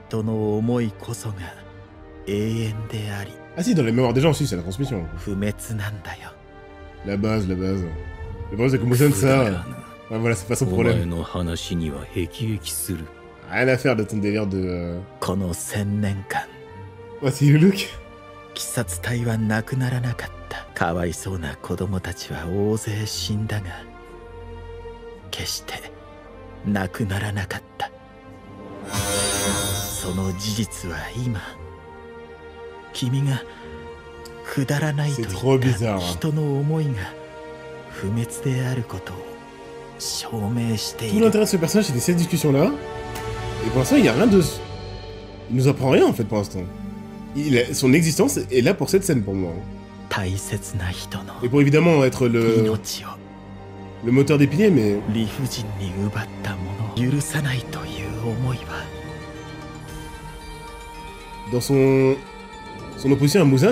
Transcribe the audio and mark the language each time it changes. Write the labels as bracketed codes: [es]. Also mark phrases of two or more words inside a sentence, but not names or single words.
[fr] Ah si, dans la mémoire des gens aussi, c'est la transmission. La base, la base. Le problème, c'est que Muzan, ça... Ouais, voilà, c'est pas son problème. Rien à faire de ton délire de... Ouais, c'est le look. [ja] 鬼殺隊はなくならなかった。かわいそうな子供たちは大勢死んだが、決してなくならなかった。その事実は今、君がくだらないと言った人の思いが不滅であることを証明している。 [fr] Tout l'intérêt de ce personnage, c'était cette discussion-là. Et pour l'instant, il n'y a rien de... Il nous apprend rien, en fait, pour l'instant. Son existence est là pour cette scène pour moi. Et pour évidemment être le moteur des piliers, mais... Dans son opposition à Muzan...